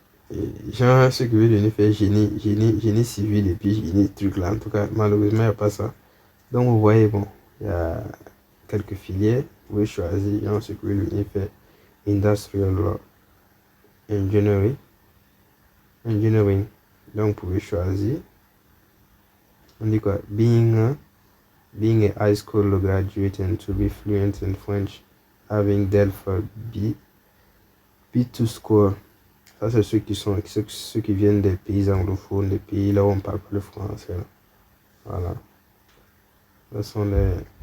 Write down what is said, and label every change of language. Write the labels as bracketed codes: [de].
[fr] Et genre, ceux qui veulent venir faire génie civil et puis génie truc là, en tout cas, malheureusement, il n'y a pas ça. Donc, vous voyez, bon, il y a quelques filières. Vous pouvez choisir, genre, ceux qui veulent venir faire Industrial Law, Engineering. Donc, vous pouvez choisir. On dit quoi? [en] Being a high school graduate and to be fluent in French, having dealt for B2 score. [fr] Ça, c'est ceux qui viennent des pays anglophones, des pays là où on parle pas le français. Là. Voilà. Ce sont les...